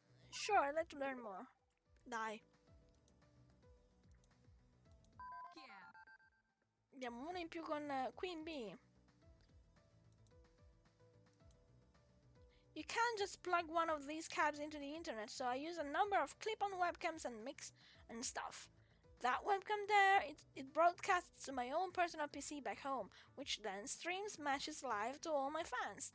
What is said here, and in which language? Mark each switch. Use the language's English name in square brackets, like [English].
[English] Sure, I'd like to learn more. Die. [Italian] Abbiamo uno in più con Queen Bee. [English] You can't just plug one of these cabs into the internet, so I use a number of clip-on webcams and mix and stuff. That webcam there, it broadcasts to my own personal PC back home, which then streams matches live to all my fans.